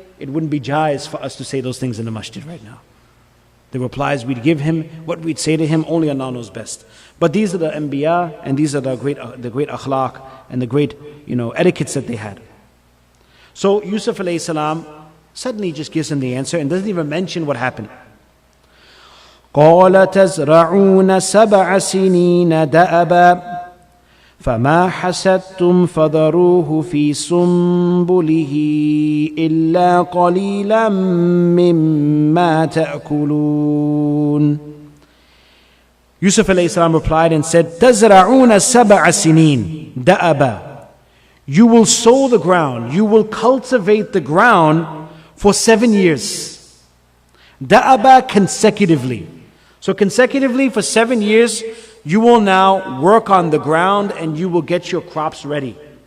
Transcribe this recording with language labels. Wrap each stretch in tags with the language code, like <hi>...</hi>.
<en>It wouldn't be jaiz for us to say those things in the masjid right now. The replies we'd give him, what we'd say to him, only Allah knows best. But these are the anbiya, and these are the great akhlaq, and the great etiquettes that they had. So Yusuf alayhi salam suddenly just gives him the answer and doesn't even mention what happened.</en> <ar>قال تزرعون 7 سنين دأبا فما حسدتم فذروه في سنبله إلا قليلا مما تأكلون.</ar> <en>Yusuf alayhi salam replied and said,</en> <ar>تزرعون 7 سنين دأبا.</ar> <en>You will sow the ground, you will cultivate the ground for 7 years. Da'aba, consecutively. So consecutively for 7 years, you will now work on the ground and you will get your crops ready.</en>